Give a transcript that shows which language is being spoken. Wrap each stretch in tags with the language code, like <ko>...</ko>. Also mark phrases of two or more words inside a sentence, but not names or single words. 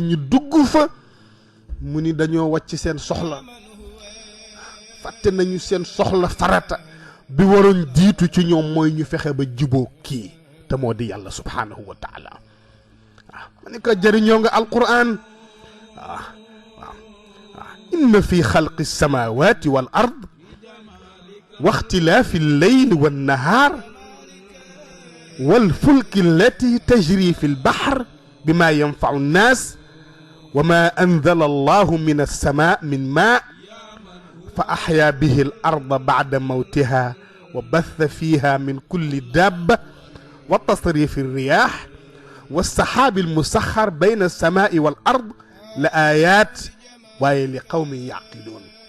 <wo>ñu dugg fa mu ni dañoo wàcc seen soxla fàtte nañu seen soxla farata bi waroon jiitu ci ñoom mooy ñu fexe ba juboo kii te moo di yàlla</wo> <ar>سبحانه وتعالى</ar> <wo>waaw ma ne ko jëriñoo nga alquran waaw</wo> <ar>إن في خلق السماوات والأرض واختلاف الليل والنهار والفلك التي تجري في البحر بما ينفع الناس وما أنزل الله من السماء من ماء فأحيا به الأرض بعد موتها وبث فيها من كل دابة وتصريف الرياح والسحاب المسخر بين السماء والأرض لآيات ولقوم يعقلون</ar>